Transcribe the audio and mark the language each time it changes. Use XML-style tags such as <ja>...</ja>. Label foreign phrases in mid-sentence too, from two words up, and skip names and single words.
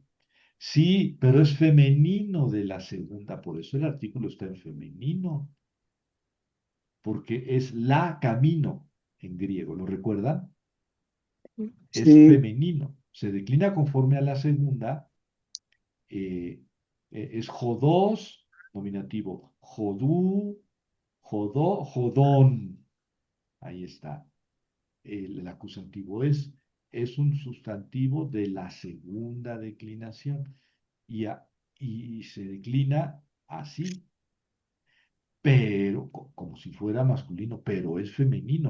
<es>Sí, pero es femenino de la segunda, por eso el artículo está en femenino, porque es la camino en griego, ¿lo recuerdan? Es sí, femenino, se declina conforme a la segunda, eh, es jodos, nominativo,</es> <el>ὁδοῦ, ὁδῷ, ὁδόν,</el> <es>ahí está. El acusativo es un sustantivo de la segunda declinación y, y se declina así, pero como si fuera masculino, pero es femenino.</es>